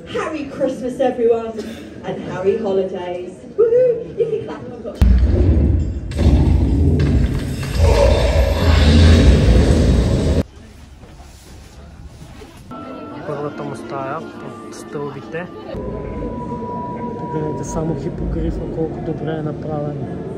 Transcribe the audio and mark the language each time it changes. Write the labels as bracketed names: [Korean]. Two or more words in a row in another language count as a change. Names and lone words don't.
[English] Harry Christmas, everyone, and Harry Holidays. Woohoo! You can clap. I've got. [Bulgarian] Първата му стая под стълбите. Гледайте само хипогрифа колко добре е направен.